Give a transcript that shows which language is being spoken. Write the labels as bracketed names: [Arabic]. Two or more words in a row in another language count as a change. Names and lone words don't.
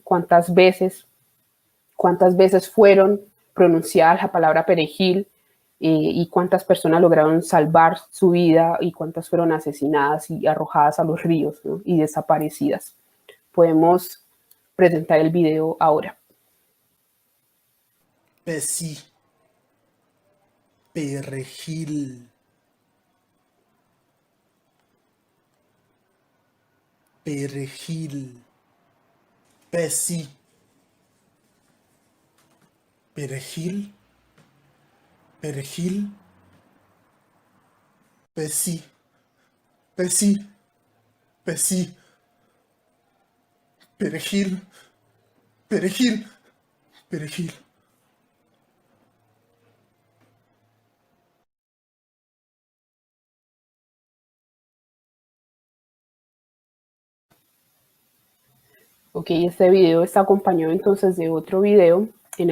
[Spanish] Cuántas veces fueron pronunciadas la palabra perejil y cuántas personas lograron salvar su vida y cuántas fueron asesinadas y arrojadas a los ríos, ¿no? Y desaparecidas. Podemos presentar el video ahora. Pesi. Perejil. Perejil. Pesi. Perejil. Perejil. Pesi. [Haitian Creole] Pesi. Pesi. [Spanish] Perejil. Perejil. Perejil. Ok, este video está acompañado entonces de otro video en